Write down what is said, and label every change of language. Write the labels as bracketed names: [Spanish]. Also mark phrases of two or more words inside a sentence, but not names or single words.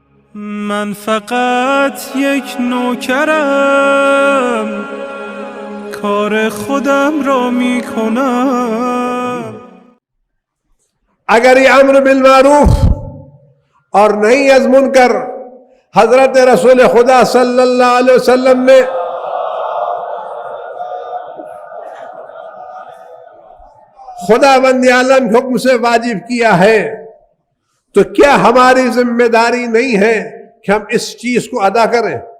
[Persian] من فقط یک نوکرم، کار خودم را می کنم. [Urdu] اگر یہ امر بالمعروف اور نہیں از منکر حضرت رسول خدا [Arabic] صلی اللہ علیہ وسلم [Urdu] نے خدا بند عالم کے حکم سے واجب کیا ہے، تو کیا ہماری ذمہ داری نہیں ہے کہ ہم اس چیز کو ادا کریں؟